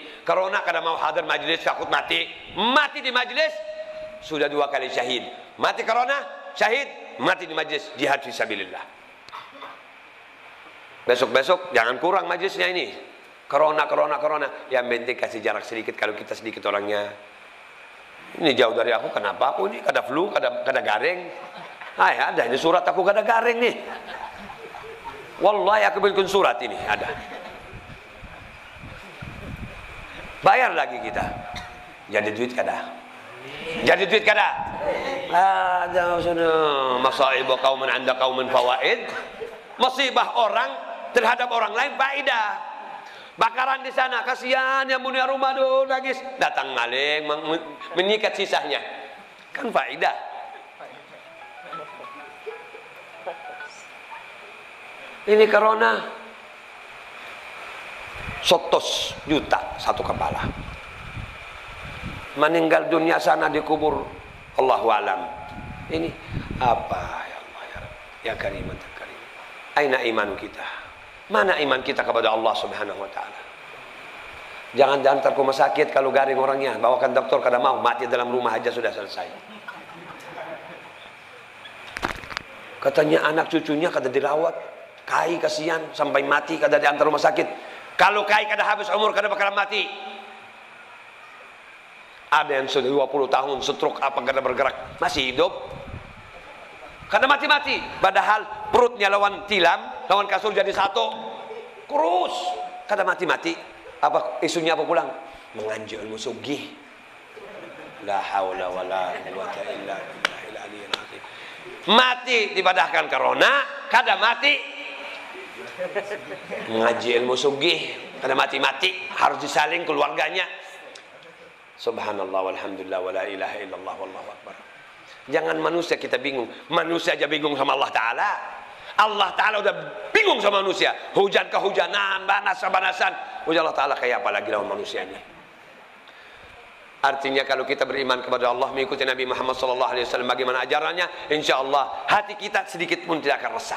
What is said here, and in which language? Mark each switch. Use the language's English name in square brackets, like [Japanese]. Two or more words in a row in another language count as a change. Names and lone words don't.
[Banjar] Corona kadang mau hadir majelis takut mati. Mati di majelis sudah 2 kali syahid. Mati corona, syahid, mati di majelis [Arabic] جهاد في سبيل الله. [Banjar] Besok jangan kurang majelisnya ini. Corona. Yang penting kasih jarak sedikit kalau kita sedikit orangnya. Ini jauh dari aku, kenapa aku ini kada flu, kada garing. Ya ada ini surat aku kada garing nih. Wallahi aku bikin surat ini ada. Bayar lagi kita. Jadi duit kada. Ada sudah [Arabic] مصائب قوم عند قوم فوائد. [Banjar] Musibah orang terhadap orang lain faedah. Bakaran di sana, kasihan yang punya rumah dulu nangis. Datang maling menyikat sisanya. Kan faedah. Ini corona 100 juta satu kepala. Meninggal dunia sana dikubur [Arabic] الله أعلم. [Banjar] Ini apa [Arabic] يا الله يا ربي يا كريما كريم. [Banjar] Aina iman kita? Mana iman kita kepada [Arabic] الله سبحانه وتعالى? [Banjar] Jangan diantar ke rumah sakit kalau garing orangnya, bawakan dokter kada mau, mati dalam rumah aja sudah selesai. Katanya anak cucunya kada dirawat, kai kasihan sampai mati kada diantar rumah sakit. Kalau kai kada habis umur kada bakalan mati. Ada yang sudah 20 tahun stroke apa kada bergerak, masih hidup. Kada mati-mati, padahal perutnya lawan tilam, lawan kasur jadi satu. Kurus, kada mati-mati. Apa isunya apa pulang? Menganjur ilmu sugih. [Arabic] لا حول ولا قوة إلا بالله العلي العظيم. [Banjar] Mati dipadahkan corona, kada mati. Mengaji ilmu sugih, kada mati-mati, harus disaling keluarganya. [Arabic] سبحان الله والحمد لله ولا إله إلا الله والله أكبر. [Banjar] Jangan manusia kita bingung. Manusia aja bingung sama Allah Ta'ala. Allah Ta'ala udah bingung sama manusia. Hujan kehujanan, banasan. Ujar Allah Ta'ala kayak apa lagi lawan manusia ini. Artinya kalau kita beriman kepada Allah, mengikuti Nabi Muhammad SAW bagaimana ajarannya, [Arabic] إن شاء الله [Banjar] hati kita sedikit pun tidak akan resah.